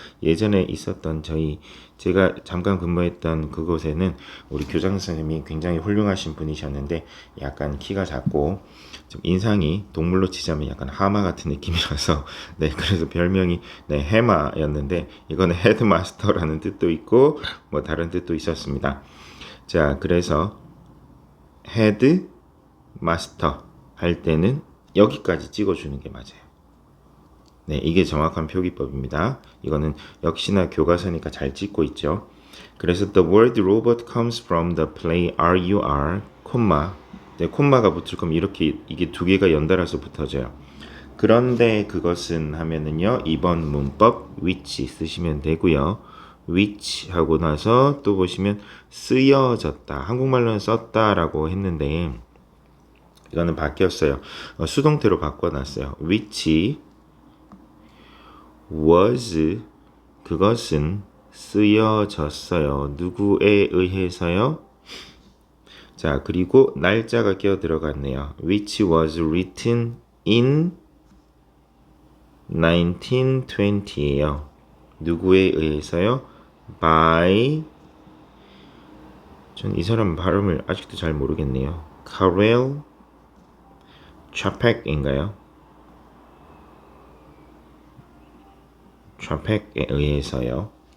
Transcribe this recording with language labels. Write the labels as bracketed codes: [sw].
[ko] 예전에 있었던 제가 잠깐 근무했던 그곳에는 우리 교장 선생님이 굉장히 훌륭하신 분이셨는데 약간 키가 작고 좀 인상이 동물로 치자면 약간 하마 같은 느낌이라서 네, 그래서 별명이 네, 해마였는데 이거는 헤드마스터라는 뜻도 있고 뭐 다른 뜻도 있었습니다. 자, 그래서 헤드마스터 할 때는 여기까지 찍어주는 게 맞아요. 네, 이게 정확한 표기법입니다. 이거는 역시나 교과서니까 잘 찍고 있죠. [en] 그래서 the word robot comes from the play RUR, [ko] 콤마. 네, 콤마가 붙을 거면 이렇게 이게 두 개가 연달아서 붙어져요. 그런데 그것은 하면은요, 2번 문법 which 쓰시면 되고요. which 하고 나서 또 보시면 쓰여졌다. 한국말로는 썼다라고 했는데 이거는 바뀌었어요. 수동태로 바꿔놨어요. [en] which was [ko] 그것은 쓰여졌어요. 누구에 의해서요? 자, 그리고 날짜가 끼어 들어갔네요. [en] which was written in 1920예요. [ko] 누구에 의해서요? by 전 이 사람 발음을 아직도 잘 모르겠네요. 카렐 차펙인가요? 차펙에 의해서요.